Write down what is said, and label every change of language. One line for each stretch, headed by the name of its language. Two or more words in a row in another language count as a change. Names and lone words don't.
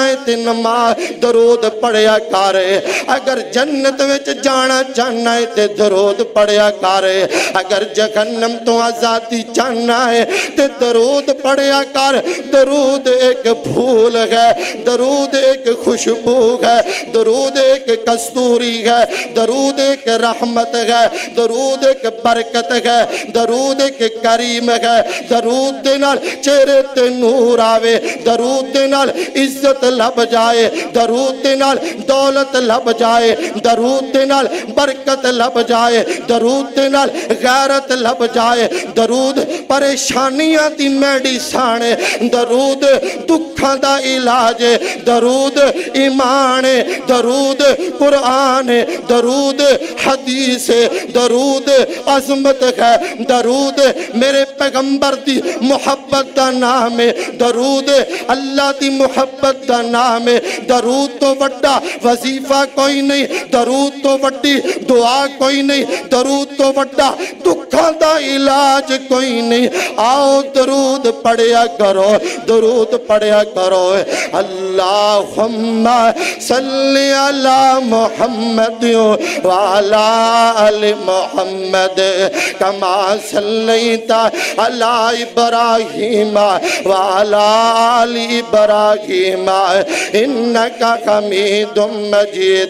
Punjabi: ہے تے نماز درود پڑھیا کرے اگر جنت وچ جانا چاہنا ہے تے درود پڑھیا کرے اگر جہنم تو آزادی چاہنا ہے تے درود پڑھیا کر درود ایک پھول ہے درود ایک خوشبو ہے درود ایک کستوری ہے درود ایک رحمت ہے درود ایک برکت ہے درود ایک کریم ہے درود دے نال چہرے تے نور آوے جاوے، درود دے نال عزت لب جائے، درود دے نال دولت لب جائے، درود دے نال برکت لب جائے، درود دے نال غیرت لب جائے، درود پریشانیاں دی میڈیسن ہے، درود دکھاں دا علاج ہے، درود ایمان ہے، درود قرآن ہے، درود حدیث ہے، درود عظمت ہے، درود میرے پیغمبر دی محبت دا نام ہے، درود اللہ دی محبت دا نام ہے، درود تو وڈا وظیفہ کوئی نہیں، درود تو وڈی دعا کوئی نہیں، درود تو وڈا دکھاں دا علاج کوئی نہیں۔ آؤ درود پڑھیا کرو، درود پڑھیا کرو۔
Arabic: اللہم صلی علی محمد وعلی آل محمد کما صلیت علی ابراہیم وعلی آل ابراہیم انکا حمید مجید۔